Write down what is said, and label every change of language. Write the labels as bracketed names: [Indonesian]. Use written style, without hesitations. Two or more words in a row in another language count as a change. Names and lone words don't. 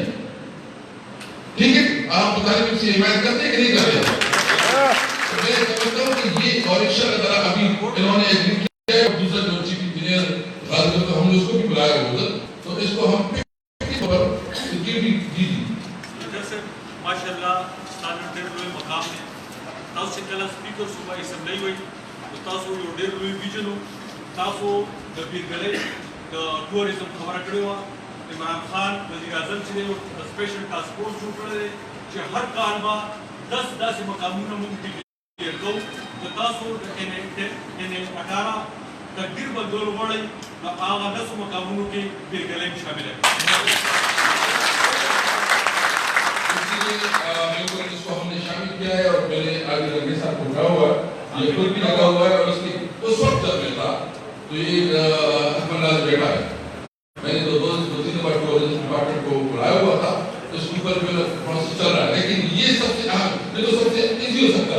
[Urdu] ٹھیک ہے, آپ مطالبے سے حمایت کرتے ہیں کہ نہیں کر رہے؟ میں سمجھتا ہوں کہ یہ اور انشاءاللہ تعالیٰ ابھی انہوں نے ایگری کیا ہے, اور دوسرا جو [English] chief engineer [Urdu] غازی تو ہم نے اس کو بھی بلایا ادھر, تو اس کو ہم سیکورٹی دی [Pashto] ماشاءاللہ ستانه ډېر لوی مقام دی. تاسو چې کله سپیکر صوبایي اسمبلی وایي نو تاسو یو ډېر لوی ویژن و. تاسو د پیرګلۍ د ټوریزم خبره کړې وه. عمران خان وزیر اعظم چې دی [English] special task force [Pashto] جوړ کړی دی چې هر کال به 10 داسې مقامونه موږ ډیکلیئر کوو نو تاسو د NA18 تقدیر بدلول غواړئ نو هغه 10 مقامونو کې بیرګلۍ شامله ده. [Urdu] اس کو ہم نے شامل کیا ہے اور میرے آگے لگے ساتھ اٹھا ہوا ہے یہ خود بھی لگا ہوا ہے اور اس کی اس وقت جب میں تھا تو یہ احمد ناز بیٹا ہے میں نے دو تین [English] tourism department [Urdu] کو بلایا ہوا تھا اس کے اوپر جو پروسیس چل رہا ہے لیکن یہ سب سے اہم یہ تو سب سے ایزی ہو سکتا ہے.